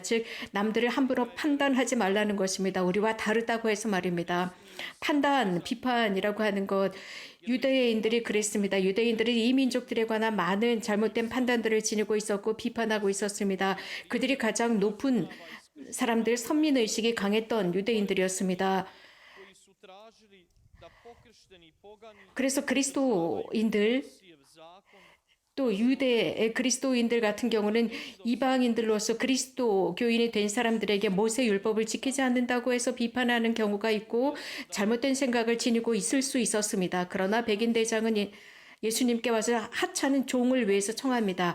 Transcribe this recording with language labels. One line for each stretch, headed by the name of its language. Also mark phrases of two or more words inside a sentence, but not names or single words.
Korean: 즉 남들을 함부로 판단하지 말라는 것입니다. 우리와 다르다고 해서 말입니다. 판단, 비판이라고 하는 것, 유대인들이 그랬습니다. 유대인들이 이 민족들에 관한 많은 잘못된 판단들을 지니고 있었고 비판하고 있었습니다. 그들이 가장 높은 사람들, 선민의식이 강했던 유대인들이었습니다.
Croatian: koji su tražili da pokršteni pogani
Korean: 그래서 그리스도인들,
Croatian: Mojsijev zakon
Korean: 또 유대 그리스도인들 같은 경우는 이방인들로서 그리스도교인이 된 사람들에게 모세 율법을 지키지 않는다고 해서 비판하는 경우가 있고 잘못된 생각을 지니고 있을 수 있었습니다. 그러나 백인 대장은 예수님께 와서 하찮은 종을 위해서 청합니다.